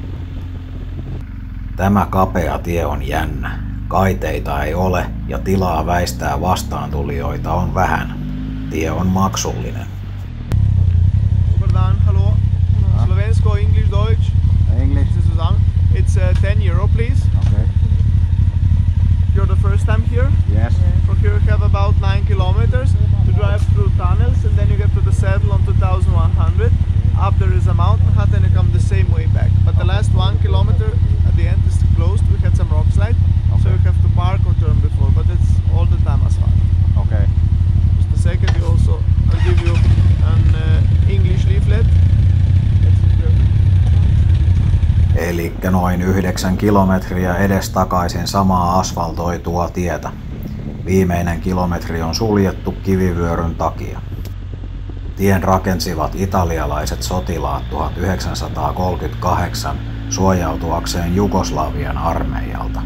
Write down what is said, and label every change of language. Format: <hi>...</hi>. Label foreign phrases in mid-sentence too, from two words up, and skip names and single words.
<fi>Tämä kapea tie on jännä. Kaiteita ei ole ja tilaa väistää vastaantulijoita on vähän. Tie on maksullinen.</fi> <en>Hello. Slovensko, English, Deutsch. English. It's 10 euro, please. Okay. You're the first time here? Yes. From here you have about 9 kilometers to drive through tunnels and then you get to the saddle on 2100. Up there is a mountain hut and you come the same way back. But the last 1 kilometer at the end is closed. We had some rock slide, so you have to park or turn before, but it's all the time asphalt. Okay. Just a second, I'll give you an English leaflet.</en> <fi>Elikkä noin 9 kilometriä edestakaisin samaa asfaltoitua tietä. Viimeinen kilometri on suljettu kivivyöryn takia. Tien rakensivat italialaiset sotilaat 1938 suojautuakseen Jugoslavian armeijalta.</fi>